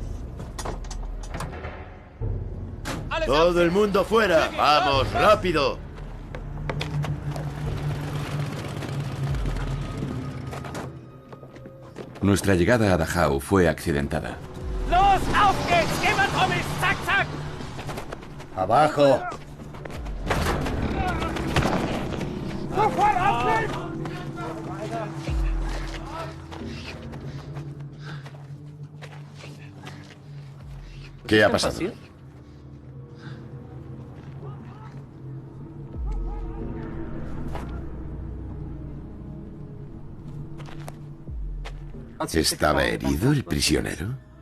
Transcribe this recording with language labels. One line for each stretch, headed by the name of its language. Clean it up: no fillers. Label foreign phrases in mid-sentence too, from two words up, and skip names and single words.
Spanish: ¡Todo el mundo fuera! ¡Vamos, rápido! Nuestra llegada a Dachau fue accidentada.
German: ¡Los, auf geht's! ¡Immer Thomas! ¡Zack, zack!
Spanish: ¡Abajo! ¿Qué ha pasado? ¿Estaba herido el prisionero?